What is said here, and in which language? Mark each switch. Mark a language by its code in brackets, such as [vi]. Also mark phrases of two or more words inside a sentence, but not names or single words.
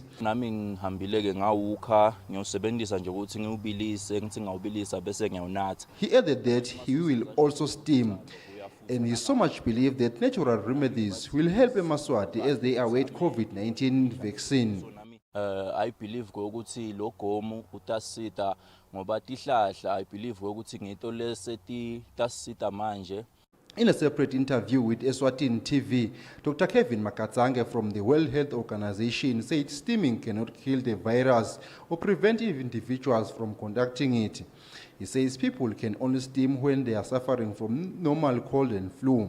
[en] He added that he will also steam. And he so much believes that natural remedies will help eMaswati as they await COVID-19 vaccine. I believe [ss] ukuthi lo gomo utasita ngoba tihlahla [en] I believe [ss] ukuthi ngito leseti tasita manje. [en] In a separate interview with Eswatini TV, Dr. Kevin Makatzange from the World Health Organization said steaming cannot kill the virus or prevent individuals from conducting it. He says people can only steam when they are suffering from normal cold and flu.